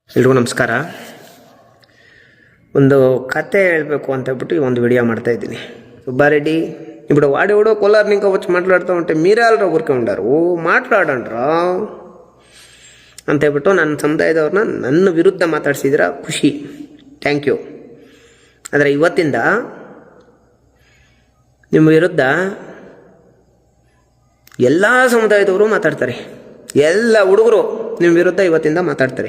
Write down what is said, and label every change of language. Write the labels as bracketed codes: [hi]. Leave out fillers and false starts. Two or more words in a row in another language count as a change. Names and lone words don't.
[kn] ಎಲ್ರಿಗೂ ನಮಸ್ಕಾರ. ಒಂದು ಕತೆ ಹೇಳಬೇಕು ಅಂತ ಹೇಳ್ಬಿಟ್ಟು ಒಂದು ವಿಡಿಯೋ ಮಾಡ್ತಾಯಿದ್ದೀನಿ. [te] సుబ్బారెడ్డి ఇప్పుడు వాడెవడో కోలార్ ఇంకా వచ్చి మాట్లాడుతూ ఉంటే మీరెಲ್ಲರೂ ఊరికే ఉండారు. [kn] మాట్లాడండ్రా ಅಂತ ಹೇಳ್ಬಿಟ್ಟು ನನ್ನ ಸಮುದಾಯದವ್ರನ್ನ ನನ್ನ ವಿರುದ್ಧ ಮಾತಾಡ್ಸಿದ್ರ ಖುಷಿ, [en] thank you. [kn] ಆದರೆ ಇವತ್ತಿಂದ ನಿಮ್ಮ ವಿರುದ್ಧ ಎಲ್ಲ ಸಮುದಾಯದವರು ಮಾತಾಡ್ತಾರೆ, ಎಲ್ಲ ಹುಡುಗರು ನಿಮ್ಮ ವಿರುದ್ಧ ಇವತ್ತಿಂದ ಮಾತಾಡ್ತಾರೆ.